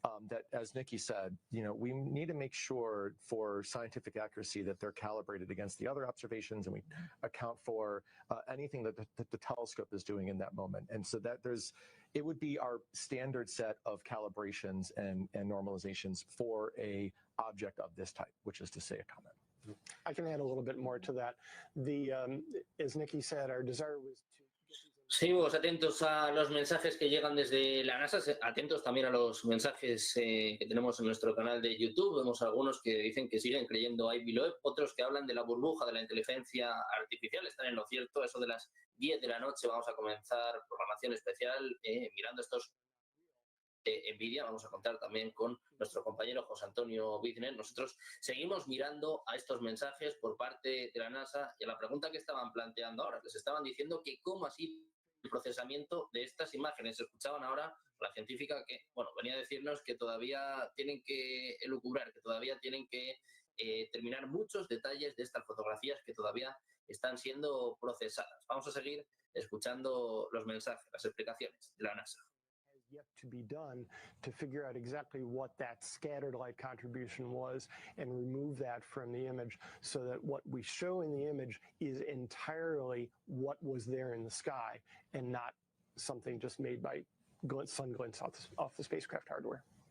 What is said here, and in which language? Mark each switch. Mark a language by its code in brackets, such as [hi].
[en] That, as Nikki said, we need to make sure for scientific accuracy that they're calibrated against the other observations, and we account for anything that the telescope is doing in that moment. And so that it would be our standard set of calibrations and normalizations for a object of this type, which is to say a comet. I can add a little bit more to that. As Nikki said, our desire was to [es] Seguimos atentos a los mensajes que llegan desde la NASA, atentos también a los mensajes que tenemos en nuestro canal de YouTube. Vemos algunos que dicen que siguen creyendo a Ivy Loeb, otros que hablan de la burbuja de la inteligencia artificial. Están en lo cierto, eso de las 10 de la noche vamos a comenzar programación especial mirando estos NVIDIA. Vamos a contar también con nuestro compañero José Antonio Bizner. Nosotros seguimos mirando a estos mensajes por parte de la NASA y a la pregunta que estaban planteando ahora. Les estaban diciendo que cómo así el procesamiento de estas imágenes. Escuchaban ahora la científica que, venía a decirnos que todavía tienen que elucubrar, que todavía tienen que terminar muchos detalles de estas fotografías que todavía están siendo procesadas. Vamos a seguir escuchando los mensajes, las explicaciones de la NASA. [en] Yet to be done to figure out exactly what that scattered light contribution was and remove that from the image so that what we show in the image is entirely what was there in the sky and not something just made by sun glints off the spacecraft hardware.